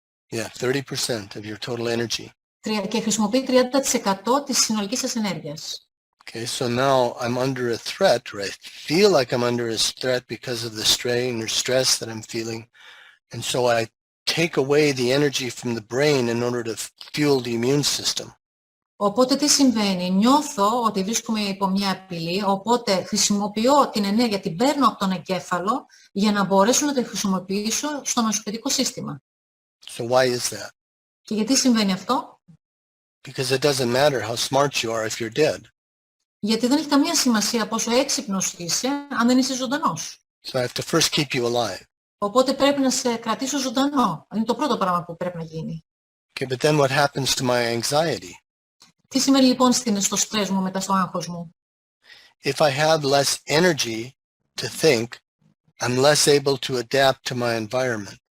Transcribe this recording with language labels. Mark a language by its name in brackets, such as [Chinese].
[English] Yeah, 30% of your total energy. [Greek] Και χρησιμοποιεί 30% της συνολικής σας ενέργειας. [English] Okay, so now I'm under a threat, or I feel like I'm under a threat because of the strain or stress that I'm feeling. And so I take away the energy from the brain in order to fuel the immune system. [Greek] Οπότε τι συμβαίνει? Νιώθω ότι βρίσκομαι υπό μια απειλή, οπότε χρησιμοποιώ την ενέργεια, την παίρνω από τον εγκέφαλο για να μπορέσω να τη χρησιμοποιήσω στο ανοσοποιητικό σύστημα. [English] So why is that? [Greek] Και γιατί συμβαίνει αυτό? [English] Because it doesn't matter how smart you are if you're dead. [Greek] Γιατί δεν έχει καμία σημασία πόσο έξυπνος είσαι αν δεν είσαι ζωντανός. [English] So I have to first keep you alive. [Greek] Οπότε πρέπει να σε κρατήσω ζωντανό. Είναι το πρώτο πράγμα που πρέπει να γίνει. [English] Okay, but then what happens to my anxiety? [Greek] Τι σημαίνει λοιπόν στο στρες μου, μετά στο άγχος μου? [English] If I have less energy to think, I'm less able to adapt to my environment.